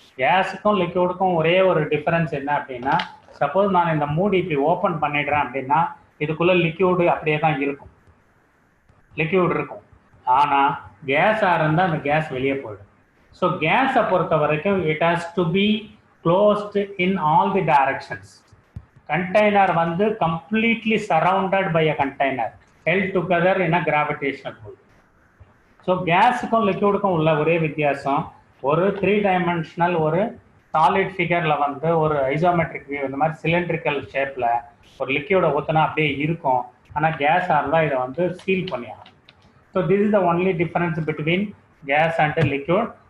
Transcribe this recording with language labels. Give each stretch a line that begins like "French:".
Tamil: கேஸுக்கும் லிக்யூடுக்கும் ஒரே ஒரு டிஃபரன்ஸ் என்ன அப்படின்னா, சப்போஸ் நான் இந்த மூடி இப்படி ஓப்பன் பண்ணிடுறேன் அப்படின்னா இதுக்குள்ளே லிக்யூடு அப்படியே தான் இருக்கும், லிக்யூட் இருக்கும். ஆனால் கேஸாக இருந்தால் அந்த கேஸ் வெளியே போயிடும். ஸோ கேஸை பொறுத்த வரைக்கும்
English: It has to be closed in all the directions. container வந்து completely surrounded by a container held together in a gravitational pull.
Tamil: So கேஸுக்கும் லிக்யூடுக்கும் உள்ள ஒரே வித்தியாசம், ஒரு 3 dimensional ஒரு சாலிட் ஃபிகரில் வந்து ஒரு ஐசோமெட்ரிக் வியூ இந்த மாதிரி சிலிண்ட்ரிக்கல் ஷேப்பில் ஒரு லிக்யூடை ஊற்றினா அப்படியே இருக்கும். ஆனால் கேஸாக இருந்தால் இதை வந்து seal பண்ணியாகும். So
English: This is the only difference between gas and liquid.